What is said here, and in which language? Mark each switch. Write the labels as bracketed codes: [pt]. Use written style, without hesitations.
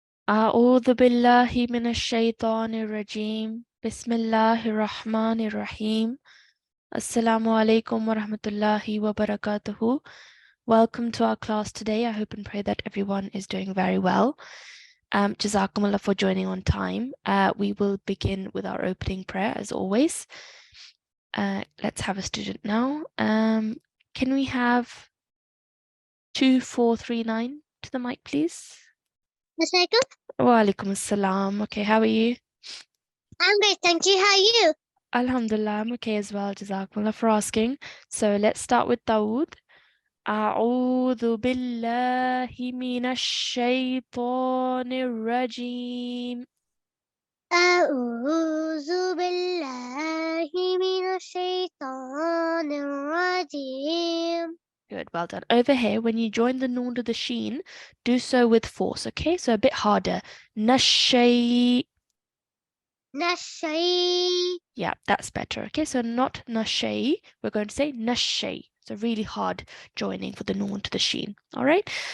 [ar] أعوذ بالله من الشيطان الرجيم بسم الله الرحمن الرحيم Assalamu alaikum wa rahmatullahi wa barakatuhu. [en] Welcome to our class today. I hope and pray that everyone is doing very well. Jazakumullah for joining on time. We will begin with our opening prayer as always. Let's have a student now. Can we have 2439 to the mic, please? [ar] Wa alaikum assalam. [en] Okay, how are you? I'm great, thank you. How are you? Alhamdulillah, I'm okay as well. Jazakumullah for asking. So let's start with Dawood. [ar] أعوذ بالله من الشيطان الرجيم. أعوذ بالله من الشيطان الرجيم. [en] Good, well done. Over here, when you join the noon to the sheen, do so with force, okay? So a bit harder. Nashay. Nashay. Yeah, that's better. Okay, so not nashay. We're going to say nashay. So really hard joining for the noon to the sheen. All right.